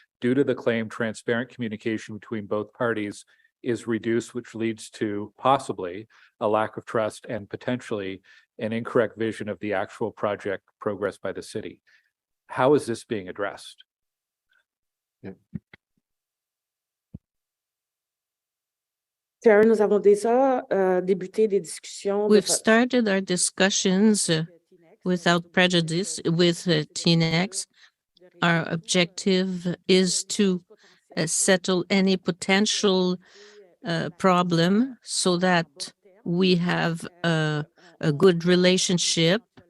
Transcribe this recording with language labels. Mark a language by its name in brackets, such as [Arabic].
[English] Due to the claim, transparent communication between both parties is reduced, which leads to possibly a lack of trust and potentially an incorrect vision of the actual project progress by the city. How is this being addressed? Yeah. [French] Chair, nous avons déjà débuté des discussions. [English] We've started our discussions without prejudice with TNEX. Our objective is to settle any potential problem so that we have a good relationship.